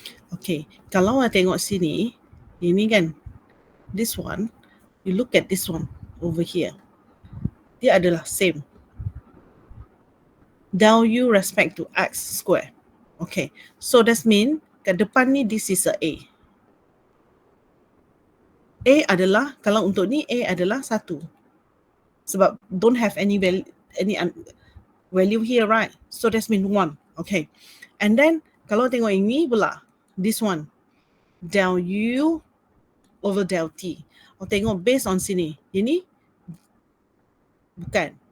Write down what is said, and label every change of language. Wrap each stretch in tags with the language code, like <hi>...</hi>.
<en>Okay,</en> <ms>kalau saya tengok sini, ini kan,</ms> <en>this one, you look at this one over here.</en> <ms>Dia adalah</ms> <en>same. Del U respect to X square. Okay, so that means</en> <ms>kat depan ni</ms> <en>this is a A.</en> <ms>A adalah, kalau untuk ni A adalah 1.</ms> <en>Sebab don't have any value here, right? So that means 1. Okay. And then</en> <ms>kalau tengok ini pula,</ms> <en>this one, del U over del T.</en> <ms>Tengok based on sini. Ini bukan.</ms>